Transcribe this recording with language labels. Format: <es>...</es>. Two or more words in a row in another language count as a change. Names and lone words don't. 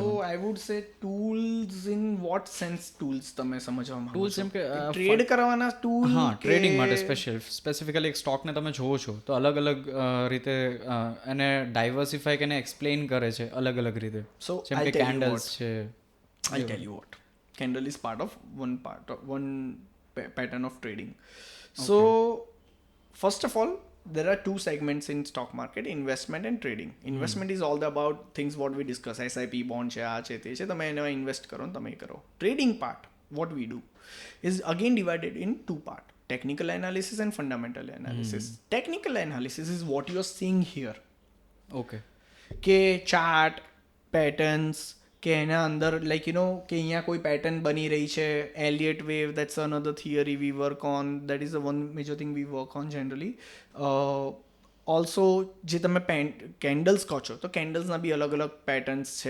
<en>so I would say tools in what sense ટૂલ્સ</en> <gu>તમે સમજવા માંગો</gu> <en>ટૂલ્સ</en> <gu>છો? એમ કે ટ્રેડ કરવાના ટૂલ? હા, ટ્રેડિંગ માટે સ્પેસિફિકલી એક સ્ટોકને તમે જોવો છો તો અલગ અલગ રીતે એને ડાયવર્સિફાય કે એને એક્સપ્લેન કરે છે અલગ અલગ રીતે.</gu> <en>So</en> <gu>જેમ કે કેન્ડલ્સ છે.</gu> <en>I'll tell you what. Candle is part of one pattern of trading. So first of all, there are two segments in stock market: investment and trading. Investment is all about things what we discuss.</en> <gu>SIP, bond છે, આ છે, તે છે, તમે એમાં ઇન્વેસ્ટ કરો ને તમે કરો.</gu> <en>Trading part, what we do is again divided in two parts: technical analysis and fundamental analysis. Technical analysis is what you are seeing here. ઓકે. કે chart patterns</en> <gu>કે એના અંદર</gu> <en>like you know</en> <gu>કે અહીંયા કોઈ પેટર્ન બની રહી છે,</gu> <en>એલિયટ વેવ, that's another theory we work on, that is the one major thing we work on generally.</en> <gu>ઓલ્સો જે તમે કેન્ડલ્સ કહો છો તો કેન્ડલ્સના બી અલગ અલગ પેટર્ન્સ છે.</gu>